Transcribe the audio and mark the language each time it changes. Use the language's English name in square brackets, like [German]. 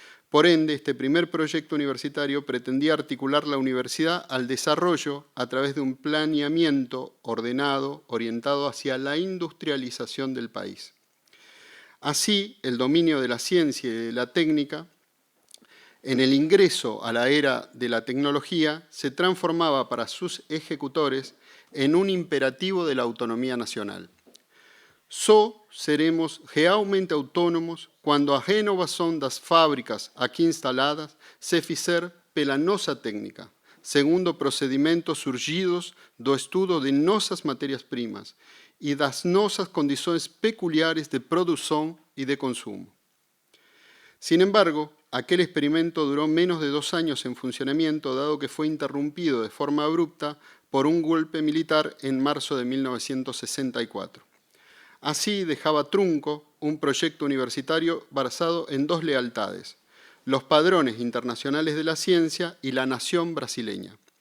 [Spanish] Por ende, este primer proyecto universitario pretendía articular la universidad al desarrollo a través de un planeamiento ordenado, orientado hacia la industrialización del país. Así, el dominio de la ciencia y de la técnica, en el ingreso a la era de la tecnología, se transformaba para sus ejecutores en un imperativo de la autonomía nacional. [Portuguese] Só seremos realmente autônomos quando a renovação das fábricas aqui instaladas se fizer pela nossa técnica, segundo procedimentos surgidos do estudo de nossas matérias-primas e das nossas condições peculiares de produção e de consumo. [Spanish] Sin embargo, aquel experimento duró menos de 2 años en funcionamiento, dado que fue interrumpido de forma abrupta por un golpe militar en marzo de 1964. Así dejaba trunco un proyecto universitario basado en 2 lealtades: los padrones internacionales de la ciencia y la nación brasileña.